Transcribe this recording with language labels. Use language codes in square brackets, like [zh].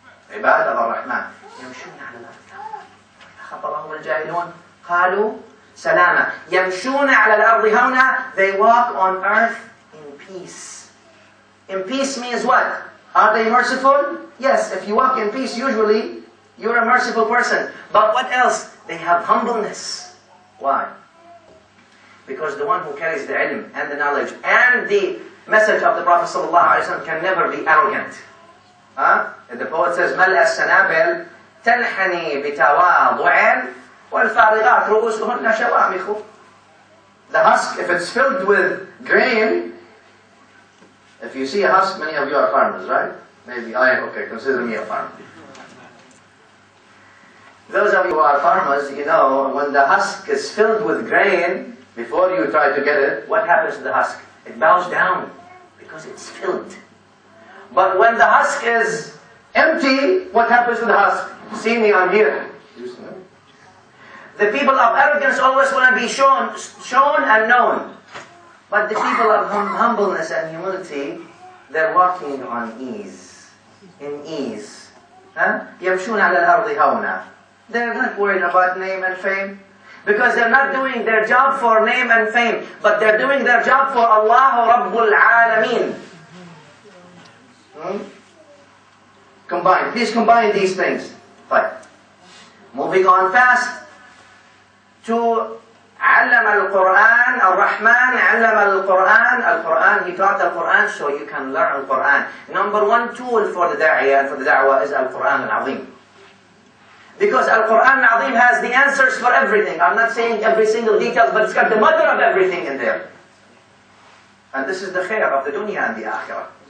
[ar] عباد الرحمن يمشون على الأرض خطبهم الجاهلون قالوا سلاما. يمشون على الأرض هونا, [en] they walk on earth in peace. In peace means what? Are they merciful? Yes, if you walk in peace, usually you're a merciful person. But what else? They have humbleness. Why? Because the one who carries the ilm and the knowledge and the message of the Prophet ﷺ can never be arrogant. The poet says, [ar] ملأ السنابل تنحني بتواضع والفارغات رؤوسهن شوامخ. [en] The husk, if it's filled with grain, if you see a husk, many of you are farmers, right? Maybe I am, okay, consider me a farmer. Those of you who are farmers, you know, when the husk is filled with grain, before you try to get it, what happens to the husk? It bows down because it's filled. But when the husk is empty, what happens to the husk? See me, I'm here. The people of arrogance always want to be shown and known. But the people of humbleness and humility, they're walking on ease. In ease. [ar] يَمْشُونَ عَلَى الْأَرْضِ هَوْنًا. [en] They're not worried about name and fame. Because they're not doing their job for name and fame. But they're doing their job for Allah Rabbul Alameen. Combine. Please combine these things. Fine. Moving on fast to [ar] علم القرآن الرحمن علم القرآن القرآن. [en] He taught the Quran so you can learn Quran. Number one tool for the da'iyah, for the da'wah is Al-Quran Al-Azim. Because Al-Quran Al-Azim has the answers for everything. I'm not saying every single detail, but it's got the mother of everything in there. And this is the khair of the dunya and the akhirah.